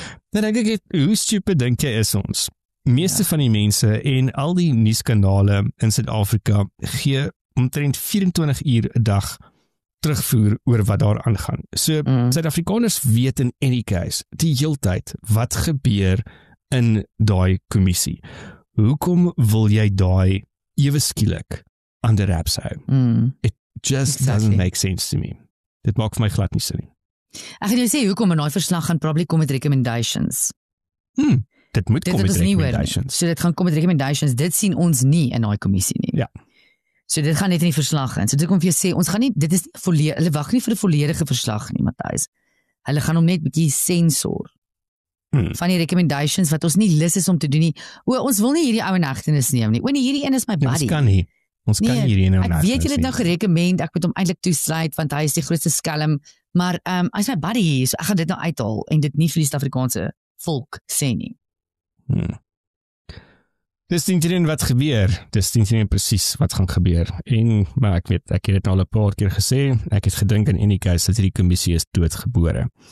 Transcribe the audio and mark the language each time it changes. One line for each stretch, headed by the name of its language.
Afrikaans: Dan dink ek, hoe stupid dink jy is ons? Meeste van die mense en al die nuuskanale in Suid-Afrika gee omtrent 24 uur 'n dag terugvoer oor wat daar aangaan. So Suid-Afrikaners weet in any case die heeltyd wat gebeur in daai kommissie. Hoekom wil jy daai ewe skielik aan die raps hou?
English: It just doesn't make sense to me.
Afrikaans: Dit maak vir my glad nie sin nie. Ek gaan jou sê hoekom 'n daai verslag gaan probably kom met recommendations. Dit moet kom met recommendations. So dit gaan kom met recommendations. Dit sien ons nie in daai kommissie nie. Ja. So dit gaan net in die verslag in. So dit kom vir jou sê ons gaan nie, dit is nie hulle wag nie vir 'n volledige verslag nie, Matthys. Hulle gaan hom net bietjie sensor. Van die recommendations wat ons nie lus is om te doen nie. Ons wil nie hierdie ou in hegtenis neem nie. Hierdie een is my buddy. Ons kan nie. Ons kan hierdie nou. Ek weet julle het nou gerekommend, ek moet hom eintlik toesluit want hy is die grootste skelm, maar hy's my buddy hier, so ek gaan dit nou uithaal en dit nie vir die Suid-Afrikaanse volk sê nie. Dis nie wat gebeur. Dis nie presies wat gaan gebeur. Maar ek weet, ek het dit al 'n paar keer gesê, ek het gedink in any case dat hierdie kommissie is doodgebore.